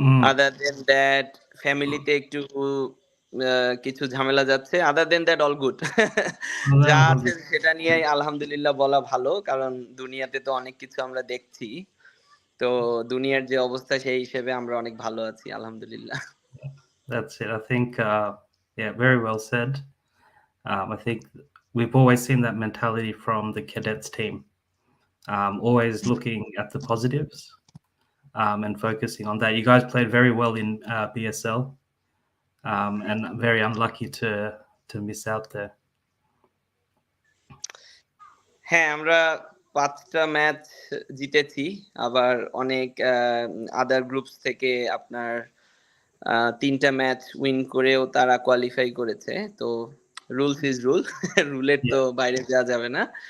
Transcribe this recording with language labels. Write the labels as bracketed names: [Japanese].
[English] other than that [Bangla] ফ্যামিলিতে একটু কিছু ঝামেলা যাচ্ছে। [English] Other than that all good. [Bangla] যা আছে সেটা নিয়ে আলহামদুলিল্লাহ বলা ভালো, কারণ দুনিয়াতে তো অনেক কিছু আমরা দেখছি। তো দুনিয়ার যে অবস্থা সেই হিসেবে আমরা অনেক ভালো আছি আলহামদুলিল্লাহ। [English] That's it. I think yeah, very well said. I think we've always seen that mentality from the Cadets team. Always looking at the positives and focusing on that. You guys played very well in BSL and very unlucky to miss out there. [Bangla] হ্যাঁ, আমরা 5টা match জিতেছি, আবার অনেক আদার groups থেকে আপনার 3টা match win করেও তারা কোয়ালিফাই করেছে। তো [English] rules is rule, [Bangla] রুলের তো বাইরে যাওয়া যাবে না।